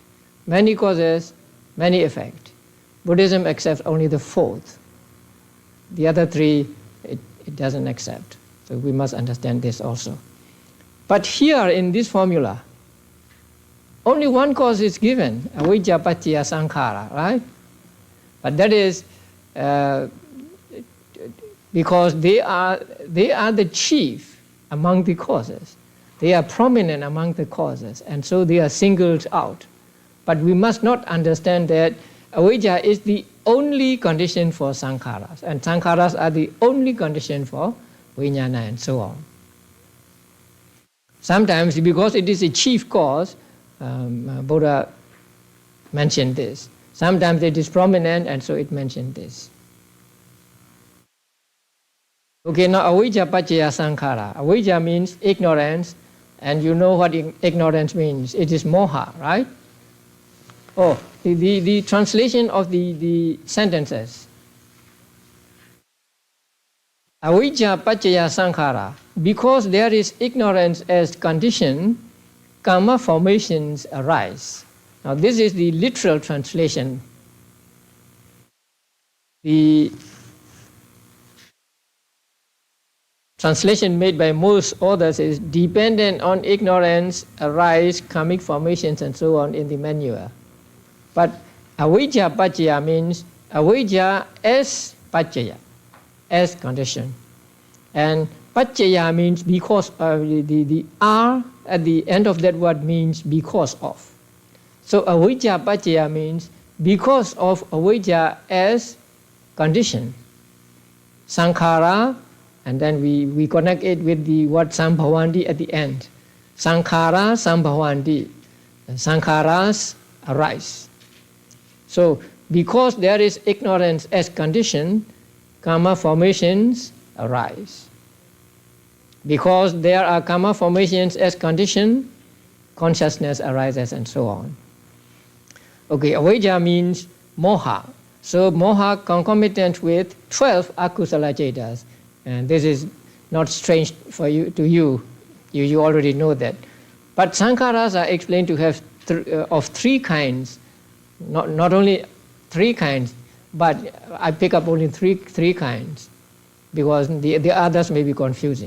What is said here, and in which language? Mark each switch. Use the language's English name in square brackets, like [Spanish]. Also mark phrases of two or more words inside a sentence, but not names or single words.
[English] Many causes, many effect. Buddhism accepts only the fourth. The other three, it doesn't accept. So we must understand this also. But here in this formula, only one cause is given, [Pali] avijja paccaya sankhara, [English] right? But that is because they are the chief among the causes. They are prominent among the causes, and so they are singled out. But we must not understand that avijja is the only condition for sankharas, and sankharas are the only condition for vijnana and so on. Sometimes, because it is a chief cause, Buddha mentioned this. Sometimes it is prominent, and so it mentioned this. Okay, now [Pali] avijja paccaya sankhara. [English] Avijja means ignorance, and you know what ignorance means. It is moha, right? Oh, the translation of the sentences. [Pali] Avijja paccaya sankhara. [English] Because there is ignorance as condition, karma formations arise. Now this is the literal translation. The translation made by most authors is dependent on ignorance arise karmic formations and so on in the manual. But [Pali] avijja paccaya [English] means avijja as paccaya, as condition. And paccaya means because of the R at the end of that word means because of. So [Pali] avijja paccaya [English] means because of avijja as condition. Sankhara, and then we connect it with the word sambhavanti at the end. [Pali] Sankhara sambhavanti. [English] Sankharas arise. So because there is ignorance as condition, karma formations arise. Because there are karma formations as condition, consciousness arises and so on. Okay, avijja means moha. So moha concomitant with 12 [Pali] akusala cetas. [English] And this is not strange for you to you. You already know that. But sankharas are explained to have of three kinds. Not only three kinds, but I pick up only three kinds, because the others may be confusing.